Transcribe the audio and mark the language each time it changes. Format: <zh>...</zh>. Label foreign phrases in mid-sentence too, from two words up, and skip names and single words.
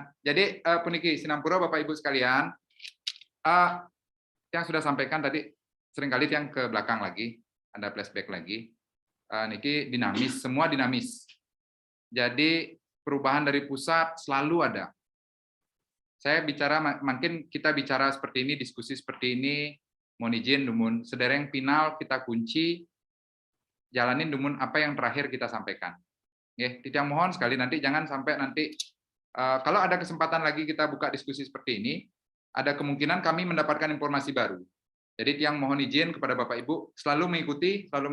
<id>Jadi</id> <ban>puniki Sinampura</ban> <id>Bapak Ibu sekalian, yang sudah sampaikan tadi seringkali yang ke belakang lagi, Anda flashback lagi. Niki dinamis, semua dinamis. Jadi perubahan dari pusat selalu ada. Saya bicara, mungkin kita bicara seperti ini, diskusi seperti ini, mohon izin,</id> <ban>dumun sedereng</ban> <id>final kita kunci, jalanin dumun apa yang terakhir kita sampaikan. Tidak mohon sekali nanti jangan sampai nanti kalau ada kesempatan lagi kita buka diskusi seperti ini, ada kemungkinan kami mendapatkan informasi baru. Jadi yang mohon izin kepada Bapak Ibu selalu mengikuti.</id>